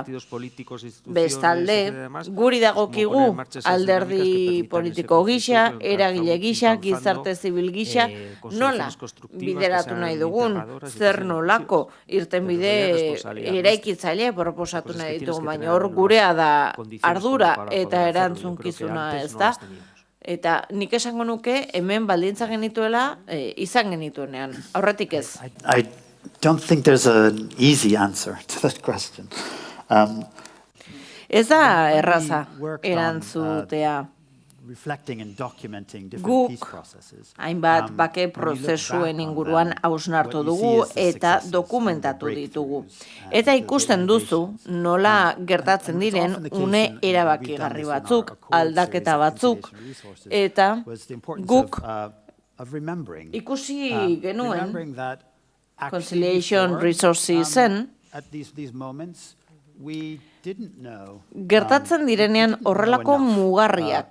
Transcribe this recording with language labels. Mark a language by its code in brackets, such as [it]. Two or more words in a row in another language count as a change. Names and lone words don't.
[eu] Bestalde, guri dagokigu alderdi politiko gisa, eragile gisa, gizarte zibil gisa, nola bideratu nahi dugun, zer nolako irtenbide eraikitzaile proposatu nahi ditugu, baina hor gurea da ardura eta erantzunkizuna, ez da? Eta nik esango nuke hemen baldintza genituela izan genituenean, aurretik ez. [en] I don't think there's an easy answer to that question. [eu] Ez da erraza erantzutea. Guk hainbat bake prozesuen inguruan hausnartu dugu eta dokumentatu ditugu. Eta ikusten duzu nola gertatzen diren une erabakigarri batzuk, aldaketa batzuk, eta guk ikusi genuen Conciliation Resourcesen gertatzen direnean horrelako mugarriak.